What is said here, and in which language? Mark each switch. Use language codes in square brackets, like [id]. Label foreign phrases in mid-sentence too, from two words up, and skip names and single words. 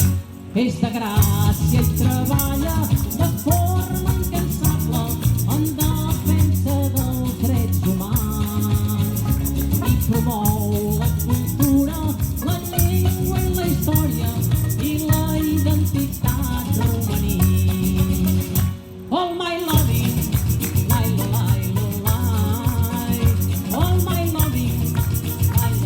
[ca] És de gràcia i treballa de forma incansable en defensa dels drets humans i promou la cultura, la llengua i la història i la identitat romaní. [en] All my loving, lai, lai, lai. All my loving,